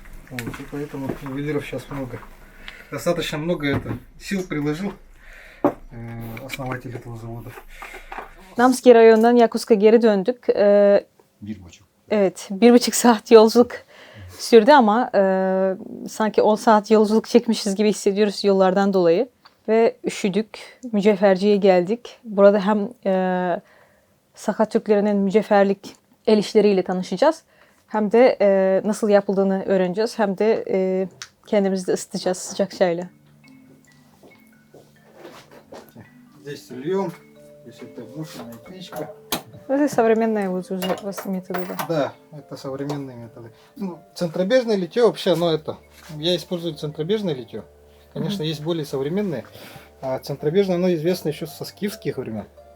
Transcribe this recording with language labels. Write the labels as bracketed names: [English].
[Russian] Вот, и поэтому ювелиров сейчас много. Достаточно много сил приложил основатель этого завода. [Turkish] Namski rayonundan Yakutsk'a geri döndük. 1,5. Evet, 1,5 saat yolculuk sürdü ama sanki 10 saat yolculuk çekmişiz gibi hissediyoruz yollardan dolayı. Ve üşüdük, mücevherciye geldik. Burada hem Sakha Türklerinin mücevherlik el işleriyle tanışacağız. Hem de nasıl yapıldığını öğreneceğiz. Hem de kendimizi de ısıtacağız sıcak çayla. [Russian] Здесь льем, здесь это бушенная печка. Это современная вот уже методы, да. Да, это современные методы. Ну, центробежное литье вообще, оно это, я использую центробежное литье. Конечно, есть более современные, а центробежное, оно известно еще со скифских времен.